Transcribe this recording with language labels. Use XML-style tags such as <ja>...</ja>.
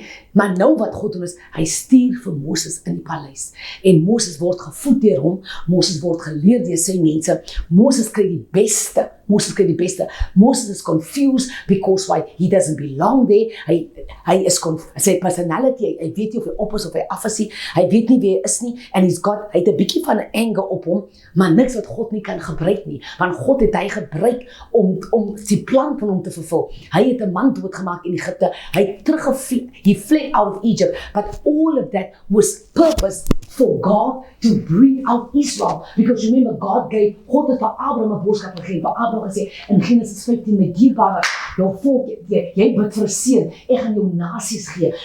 <af>Maar nou wat God doen is, hy stuur vir Moses in die paleis. En Moses word gevoed deur hom, Moses word geleer deur sy mense, Moses kry die beste.</af> <en>Moses is confused because why? He doesn't belong there.</en> <af>Hy is sy personality, hy weet nie of hy op is of hy af is nie, hy weet nie wie hy is nie, en hy het 'n bietjie van 'n anger op hom, maar niks wat God nie kan gebruik nie, want God het hy gebruik om die plan van hom te vervul. Hy het 'n man doodgemaak in Egipte, hy het teruggevlieg,</af> <en>he fled out of Egypt, but all of that was purpose for God to bring out Israel, because remember</en> <af>God het vir Abraham 'n boodskap gegee, vir Abraham gesê in Genesis 15 met dierbare, jou volk, jy bid vir 'n seun, ek gaan jou nasies gee.</af>